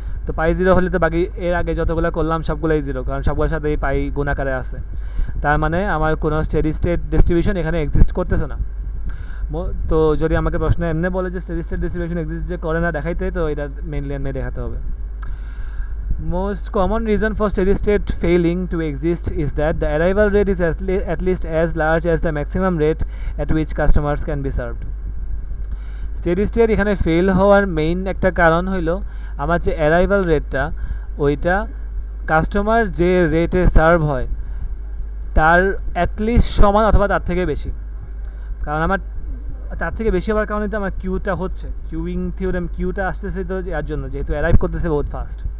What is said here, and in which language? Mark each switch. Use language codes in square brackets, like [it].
[bn] তো পাই 0 হলে তো বাকি এর আগে যতগুলো করলাম সবগুলোই 0, কারণ সবগুলোর সাথে এই পাই গুণাকারে আছে। তার মানে আমার কোনো স্টেডি স্টেট ডিস্ট্রিবিউশন এখানে এক্সিস্ট করতেছে না। তো যদি আমাকে প্রশ্ন এমনি বলে যে স্টেডি স্টেট ডিস্ট্রিবিউশন এক্সিস্ট যে করে না দেখাইতে, তো এটা মেনলি এমনি দেখাতে হবে। [en] Most common reason for steady state failing to exist is that the arrival rate is at least as large as the maximum rate at which customers can be served. [bn] Steady state এখানে fail হওয়ার main একটা কারণ হইল আমার যে arrival রেটটা, ওইটা customer যে রেটে সার্ভ হয় তার অ্যাটলিস্ট সমান অথবা তার থেকে বেশি। কারণ আমার তার থেকে বেশি হওয়ার কারণে তো আমার কিউটা হচ্ছে, কিউইং থিওরেম, কিউটা আসতেছে তো এর জন্য, যেহেতু অ্যারাইভ করতেছে বহুত ফাস্ট।